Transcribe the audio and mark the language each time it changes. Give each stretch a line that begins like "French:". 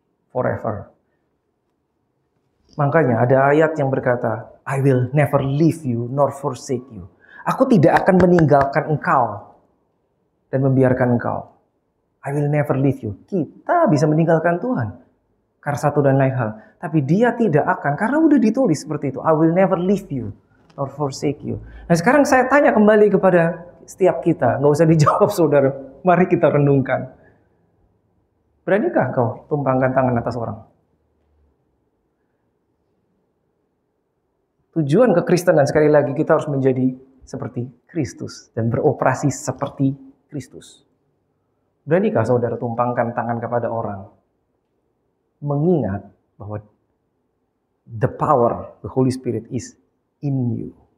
English: Forever.
Indonesian: Makanya ada ayat yang berkata,
English: I will never leave you nor forsake you.
Indonesian: Aku tidak akan meninggalkan engkau dan membiarkan engkau.
English: I will never leave you.
Indonesian: Kita bisa meninggalkan Tuhan karena satu dan lain hal. Tapi dia tidak akan, karena udah ditulis seperti itu.
English: I will never leave you nor forsake you.
Indonesian: Nah sekarang saya tanya kembali kepada setiap kita. Nggak usah dijawab saudara. Mari kita renungkan. Beranikah kau tumpangkan tangan atas orang? Tujuan kekristenan sekali lagi kita harus menjadi seperti Kristus dan beroperasi seperti Kristus. Beranikah saudara tumpangkan tangan kepada orang? Mengingat bahwa
English: the power, the Holy Spirit is in you.